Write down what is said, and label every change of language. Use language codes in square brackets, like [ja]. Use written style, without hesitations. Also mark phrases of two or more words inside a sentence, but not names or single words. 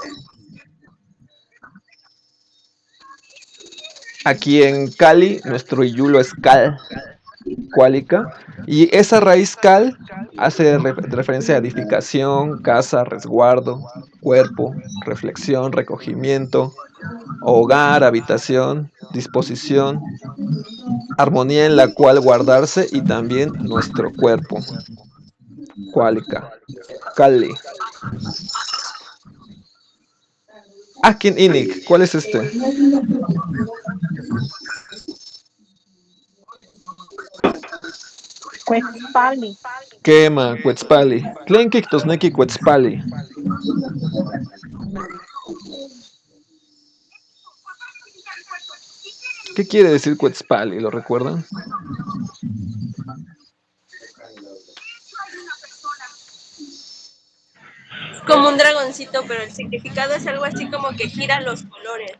[es] Aquí en Cali, nuestro yulo es cal, cuálica, y esa raíz cal hace referencia a edificación, casa, resguardo, cuerpo, reflexión, recogimiento, hogar, habitación, disposición, armonía en la cual guardarse y también nuestro cuerpo. Cuálica, Cali. [nah] Akin Inik, [es] ¿cuál es este? Cuetzpali. Quema, Cuetzpali. [nah] Tlenkik tosneki Cuetzpali. [es] ¿Qué quiere decir Cuetzpali? ¿Lo recuerdan? Como un dragoncito, pero el significado es algo así como que gira los colores.